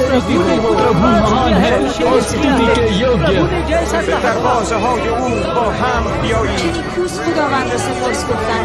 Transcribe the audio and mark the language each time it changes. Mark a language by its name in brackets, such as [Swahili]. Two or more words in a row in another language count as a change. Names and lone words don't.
[Hindi] स्तुति हो। प्रभु महान है और स्तुति के योग्य। [Persian] دروازه‌های او با هم بیایید خداوند را سپاس گفتن